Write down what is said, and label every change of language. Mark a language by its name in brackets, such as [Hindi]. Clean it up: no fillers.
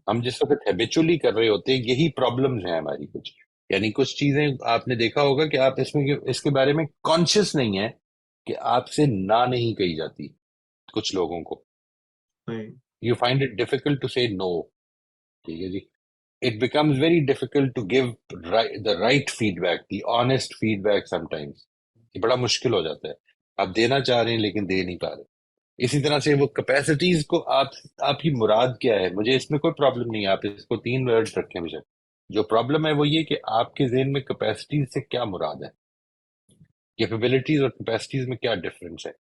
[Urdu] ہم جس وقت ہیبیچولی کر رہے ہوتے ہیں یہی پرابلمز ہیں ہماری کچھ. یعنی کچھ چیزیں آپ نے دیکھا ہوگا کہ آپ اس کے بارے میں کانشیس نہیں ہے کہ آپ سے نہ نہیں کہی جاتی کچھ لوگوں کو. صحیح [English] You find it difficult to say no. [Urdu] ٹھیک ہے جی، [English] it becomes very difficult to give the right feedback, the honest feedback sometimes. [Urdu] یہ بڑا مشکل ہو جاتا ہے، آپ دینا چاہ رہے ہیں لیکن دے نہیں پا رہے. اسی طرح سے وہ کیپیسٹیز کو آپ کی مراد کیا ہے، مجھے اس میں کوئی پرابلم نہیں ہے، آپ اس کو 3 ورڈ رکھیں. مجھے جو پرابلم ہے وہ یہ کہ آپ کے ذہن میں کیپیسٹیز سے کیا مراد ہے، کیپیبلٹیز اور کیپیسٹیز میں کیا ڈفرنس ہے.